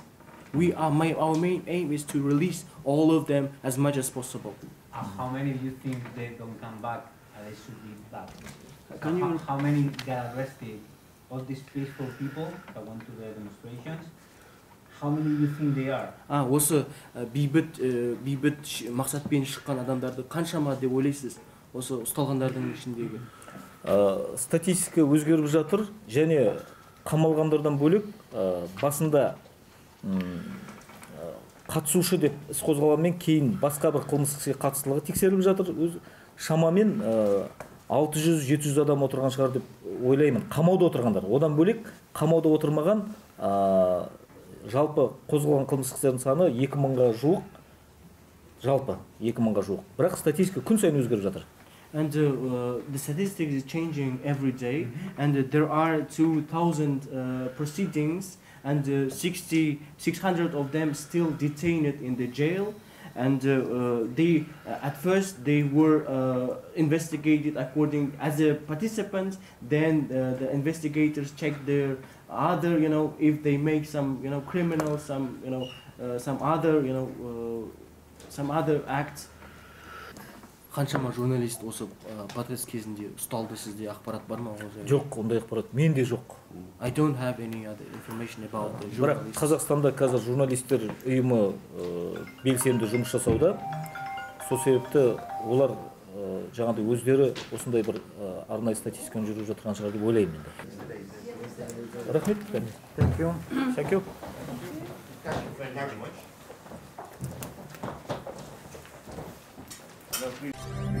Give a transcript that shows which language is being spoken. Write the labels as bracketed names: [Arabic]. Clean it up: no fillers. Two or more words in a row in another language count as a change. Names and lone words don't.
[English] Our main aim is to release all of them as much as possible. How many do you think they don't come back and they should be back? How many get arrested? All these peaceful people that went to the demonstrations, how many do you think they are? [Kazakh] Осы бейбіт мақсатпен шыққан адамдарды қаншама деп ойлайсыз? Осы ұсталғандардың ішіндегі? Статистика өзгеріп жатыр, және қамалғандардан бөлек басында қатысушы деп іс қозғалғанмен кейін басқа бір қылмыстық іске қатыстылығы тексеріліп жатыр. Шамамен 600-700 адам отырған шығар деп ойлаймын. Қамауда отырғандар. Одан бөлек қамауда отырмаған жалпы қозғалған қылмыстық істердің саны 2000-ға жуық. жалпы 2000-ға жуық. Бірақ статистика күн сайын өзгеріп жатыр. [English] And the statistics is changing every day, and there are 2,000 proceedings, and 600 of them still detained in the jail. And they, at first, they were investigated according as a participant. Then the investigators checked their other, if they make some, criminal, some, some other, some other acts. [Kazakh] Қаншама журналист осы протест кезінде ұсталды, сізде ақпарат бар ма? Жоқ, ондай ақпарат менде жоқ. [English] I don't have any other information about the [Kazakh] Бірақ [English] journalists. [Kazakh] Қазақстанда қазір журналистер ұйымы белсенді жұмыс жасауда. Сол себепті олар жаңағыдай өздері осындай бір арнайы статистиканы жүргізіп жатқан шығар деп ойлаймын енді. Рахмет. [English] Thank you. Thank you. Thank you very much. Now, please.